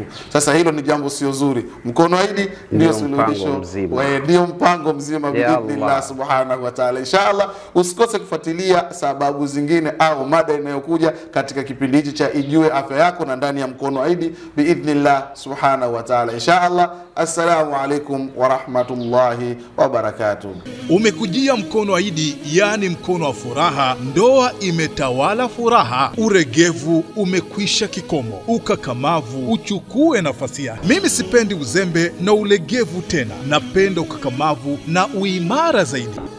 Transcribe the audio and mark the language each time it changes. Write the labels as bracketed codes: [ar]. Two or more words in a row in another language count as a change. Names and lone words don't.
[sw] Sasa hilo ni jambo sio zuri. Mkono wa Idi ndio suluhisho, ndio mpango mzima [ar] بإذن الله سبحانه وتعالى. [sw] Inshallah usikose kufuatilia sababu zingine au mada inayokuja katika kipindi hiki cha Ijue Afya Yako na ndani ya mkono wa Idi [ar] بإذن الله سبحانه وتعالى. إن شاء الله، السلام عليكم ورحمة الله وبركاته. [sw] Umekujia mkono wa Idi, yani mkono wa furaha. Ndoa imetawala furaha, uregevu umekwisha kikomo, ukakamavu uchukue nafasi yake. Mimi sipendi uzembe na ulegevu tena, napenda ukakamavu na uimara zaidi.